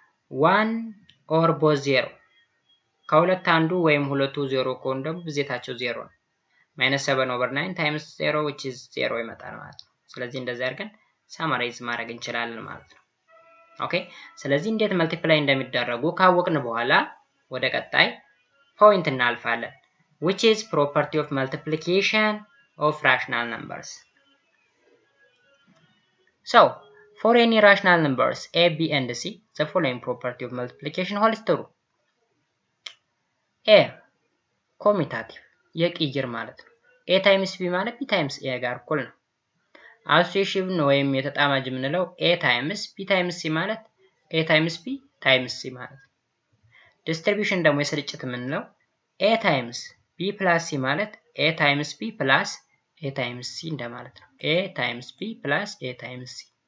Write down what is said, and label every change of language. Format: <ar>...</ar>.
<am>1 ኦር ቦዝ 0 ከሁለት አንዱ ወይም ሁለቱ 0 ከሆኑ ደግሞ ብዜታቸው 0 ነው። -7/9 ታይምስ 0 which is 0 ይመጣል ማለት ነው። ስለዚህ እንደዚህ አድርገን ሳማራይዝ ማድረግ እንችላለን ማለት ነው። ኦኬ ስለዚህ እንዴት መልቲፕላይ እንደሚደረጉ ካወቅን በኋላ ወደ ቀጣይ ፖይንት እናልፋለን።</am> <en>which is property of multiplication of rational numbers. So for any rational numbers a, b and c the following property of multiplication holds true.</en> <am>a commutative የቅይር ማለት ነው። a times b ማለት b times a ጋር እኩል ነው። አሶሲዬሽን ወይም የተጣማጅ የምንለው a times b times c ማለት a times b times c ማለት ነው። ዲስትሪቢዩሽን ደግሞ የስርጭት የምንለው</am> <en>a times b plus c</en> <am>ማለት</am> <en>a times b plus a times c</en> <am>እንደማለት ነው። a times b plus a times c</am>